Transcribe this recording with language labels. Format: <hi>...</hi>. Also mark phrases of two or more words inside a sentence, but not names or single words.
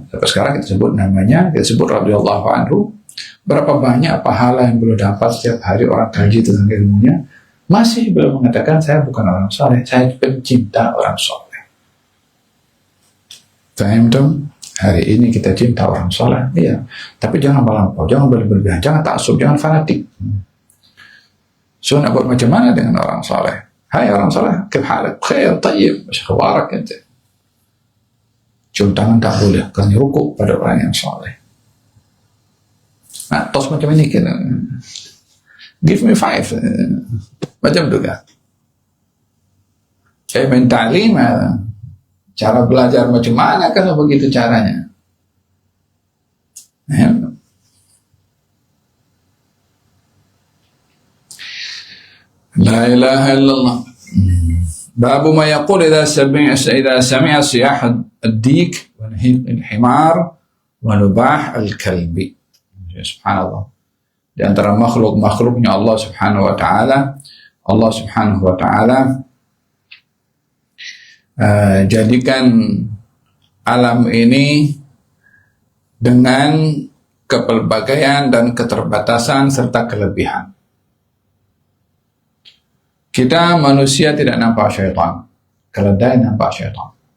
<ms>Sampai sekarang kita sebut namanya, kita sebut</ms> <ar>رضي الله عنه.</ar> <ms>Berapa banyak pahala yang beliau dapat setiap hari orang kaji tentang ilmunya. Masih beliau mengatakan saya bukan orang soleh, saya pencinta orang soleh. Faham dong? Hari ini kita cinta orang soleh, iya. Tapi jangan melampau, jangan berlebihan, jangan taksub, jangan fanatik. So nak buat macam mana dengan orang soleh? Hai orang soleh,</ms> <ar>كيف حالك؟ خير، طيب، أخبارك إنت.</ar> <ms>Cium tangan tak boleh, kerana rukuk pada orang yang soleh. Nah, tos macam ini kita.</ms> <en>Give me 5.</en> <ms>Macam tu kan? Main ta'lim, cara belajar macam mana kalau begitu caranya?</ms> <ar>لا إله إلا الله. باب ما يقول إذا سمع صياح الديك والحمار ونباح الكلب. Subhanallah.</ar> <ms>Di antara makhluk-makhluknya Allah</ms> <ar>سبحانه وتعالى,</ar> <ms>Allah</ms> <ar>سبحانه وتعالى</ar> <ms>jadikan alam ini dengan kepelbagaian dan keterbatasan serta kelebihan. Kita manusia tidak nampak syaitan, keledai nampak syaitan.</ms>